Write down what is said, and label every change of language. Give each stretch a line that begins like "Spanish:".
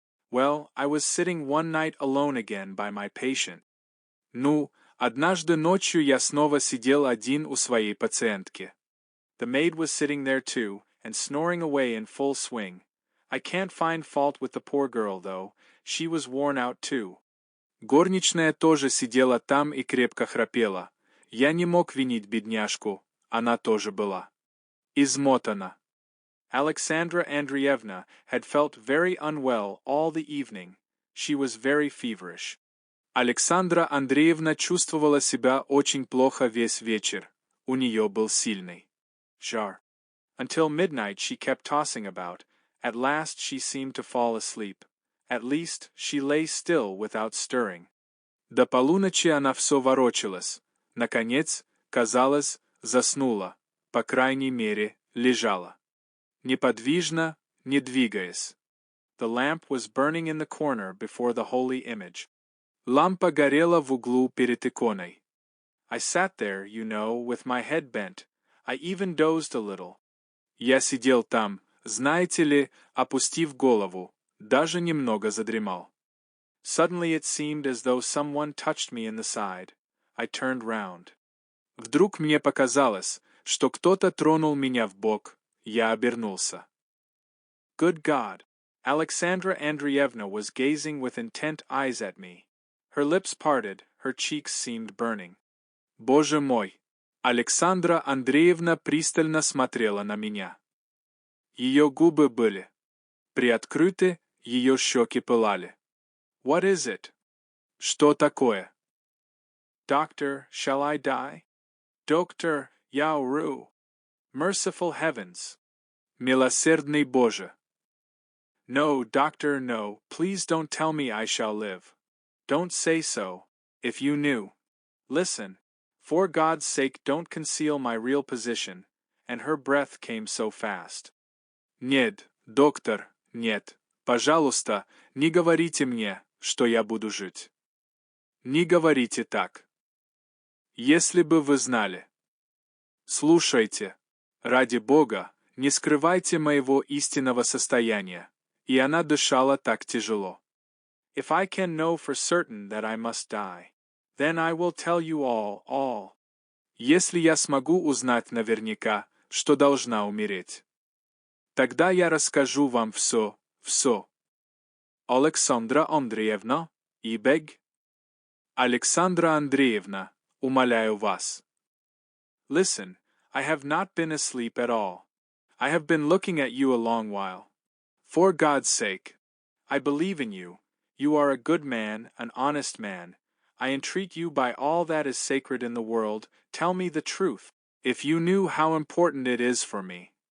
English: Well, I was sitting one night alone again by my patient.
Russian: Ну, однажды ночью я снова сидел один у своей пациентки.
English: The maid was sitting there too, and snoring away in full swing. I can't find fault with the poor girl, though. She was worn out too.
Russian: Горничная тоже сидела там и крепко храпела. Я не мог винить бедняжку, она тоже была измотана.
English: Alexandra Andreevna had felt very unwell all the evening. She was very feverish.
Russian: Александра Андреевна чувствовала себя очень плохо весь вечер. У нее был сильный жар.
English: Until midnight she kept tossing about. At last she seemed to fall asleep. At least she lay still without stirring.
Russian: До полуночи она все ворочалась. Наконец, казалось, заснула. По крайней мере, лежала. Неподвижно, не двигаясь.
English: The lamp was burning in the corner before the holy image.
Russian: Лампа горела в углу перед иконой.
English: I sat there, you know, with my head bent. I even dozed a little.
Russian: Я сидел там, знаете ли, опустив голову, даже немного задремал.
English: Suddenly it seemed as though someone touched me in the side. I turned round.
Russian: Вдруг мне показалось, что кто-то тронул меня в бок. Я обернулся.
English: Good God! Alexandra Andreevna was gazing with intent eyes at me. Her lips parted, her cheeks seemed burning.
Russian: Боже мой! Александра Андреевна пристально смотрела на меня. Ее губы были приоткрыты, ее щеки пылали.
English: What is it?
Russian: Что такое?
English: Doctor, shall I die?
Russian: Doctor, я умру.
English: Merciful heavens!
Russian: Милосердный Боже!
English: No, doctor, no, please don't tell me I shall live. Don't say so. If you knew. Listen. For God's sake don't conceal my real position. And her breath came so fast.
Russian: Нет, доктор, нет. Пожалуйста, не говорите мне, что я буду жить. Не говорите так. Если бы вы знали. Слушайте. Ради Бога, не скрывайте моего истинного состояния. И она дышала так тяжело. If I can know for certain that I must die, then I will tell you all. Если я смогу узнать наверняка, что должна умереть, тогда я расскажу вам все. Александра Андреевна, и бег. Александра Андреевна, умоляю вас.
English: Listen, I have not been asleep at all. I have been looking at you a long while. For God's sake, I believe in you. You are a good man, an honest man. I entreat you by all that is sacred in the world, tell me the truth, if you knew how important it is for me.